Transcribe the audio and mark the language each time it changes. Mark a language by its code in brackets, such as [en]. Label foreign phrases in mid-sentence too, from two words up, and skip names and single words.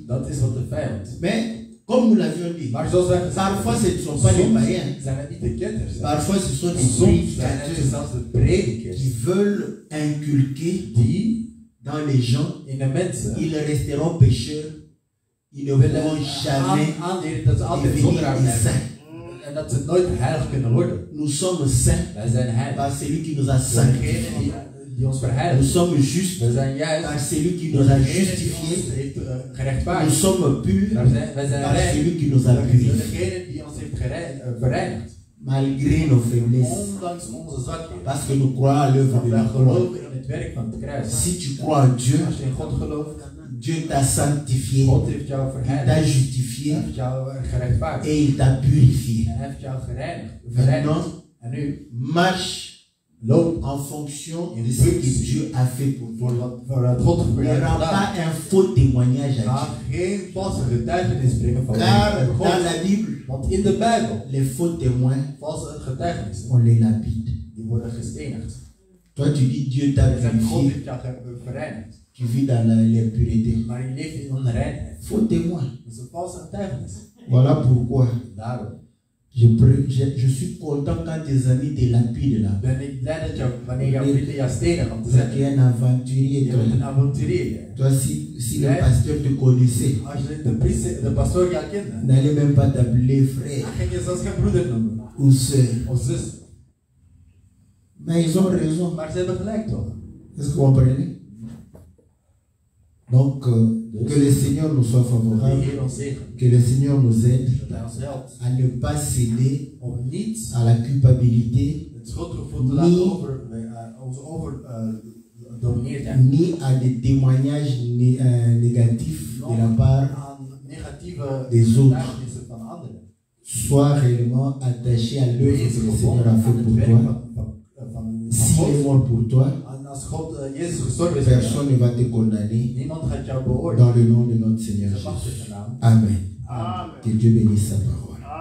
[nl] Dat is wat de vijand. [fr] Mais comme nous l'avions dit, [nl] Maar zoals wij gezegd [fr] parfois ce ne sont pas les païens, [nl] zijn het niet de ketters. hè. [fr] parfois ce sont des [nl] Soms zijn het [fr] prédicateurs [nl] zelfs de predikers [fr] qui veulent inculquer [nl] die [fr] dans les gens, [nl] in de mensen [fr] ils resteront pécheurs, ils ne [nl] willen [fr] pourront jamais [nl] aanleren dat ze altijd [fr] devenir [nl] zondaar [fr] des [nl] blijven. [fr] saints. [nl] En dat ze nooit heilig kunnen worden. [fr] Nous sommes saints [nl] Wij zijn heilig. [fr] par celui qui nous a [nl] Degene [fr] sanctifiés. [nl] die ons [fr] Nous [nl] verheiligt. [fr] sommes justes [nl] Wij zijn juist. [fr] par celui qui nous a [nl] Degene die ons [fr] justifiés. [nl] heeft [fr] Nous [nl] gerechtvaardigd. [fr] sommes purs [nl] Wij zijn [fr] par [nl] rein. [fr] celui qui nous a purifiés. [nl] Degene die ons heeft verreinigd. [fr] Malgré nos faiblesses. [nl] Ondanks onze zwakheden. [fr] Parce que nous croyons à l'œuvre de [nl] Wij [fr] la croix. [nl] geloven in het werk van het kruis. [fr] Si tu crois en Dieu, [nl] Als je in God gelooft, [fr] Dieu t'a sanctifié, [nl] God heeft jou [fr] il t'a [nl] verheiligd. Hij [fr] justifié [nl] heeft jou gerechtvaardigd. [fr] et il t'a purifié. [nl] Hij heeft jou verreinigd. [fr] Maintenant, [nl] En nu [fr] marche [nl] loop [fr] en fonction de ce que Dieu a fait pour toi. [nl] voor het God [fr] Il [nl] voor [fr] n'y [nl] jou [fr] aura [nl] gedaan. [fr] pas un faux témoignage à [nl] Ga geen valse getuigenis brengen van [fr] Dieu. Car [nl] God. [fr] dans la Bible, [nl] Want in de Bijbel, [fr] les faux témoins, [nl] valse getuigenissen, [fr] on les lapide. [nl] die worden gestenigd. [fr] Toi, tu dis Dieu t'a [nl] Je zegt, God [fr] purifié. [nl] heeft jou gereinigd. [fr] Tu vis dans l'impureté. [nl] Maar je leeft in onreinheid. [fr] Faux témoin. [nl] Dat is een valse getuigenis. [fr] Voilà pourquoi [nl] Daarom [fr] je suis content quand tes amis te lapident là. [nl] ben ik blij dat wanneer jouw vrienden jou stenen om te [fr] Parce qu'il y [nl] zeggen, [fr] a un aventurier. [nl] je [fr] Toi, [nl] bent een avonturier. [fr] toi si le pasteur te connaissait, [nl] Als je de pastoor jou kende, [fr] n'allez même pas t'appeler frère [nl] dan ging je zelfs geen broeder noemen. [fr] ou sœur. [nl] Of zus. [fr] Mais ils ont raison. [nl] Maar ze hebben gelijk toch? [fr] Est-ce que vous comprenez? Donc, que le Seigneur nous soit [nl] De [fr] favorable, [nl] Heer ons zegen. [fr] que le Seigneur nous aide [nl] Dat hij ons helpt. [fr] à ne pas céder [nl] Om niet [fr] à la culpabilité [nl] het schuldgevoel te laten domineren. [fr] ni à des témoignages négatifs de la part [nl] Aan negatieve [fr] des autres. [nl] getuigenissen van anderen. [fr] Sois réellement attaché à l'œuvre [nl] Wees [fr] que le [nl] gebonden [fr] Seigneur a [nl] aan [fr] fait [nl] het [fr] pour [nl] werk [fr] toi. [nl] van [fr] S'il est [nl] God. [fr] mort pour toi, [nl] En als God Jezus gestorven is voor jou, [fr] personne ne va te condamner [nl] niemand gaat jou [fr] dans [nl] beoordelen. [fr] le nom de notre Seigneur [nl] De [fr] Jésus. [nl] machtige naam. [fr] Amen. [nl] Amen. [fr] Que Dieu bénisse sa parole.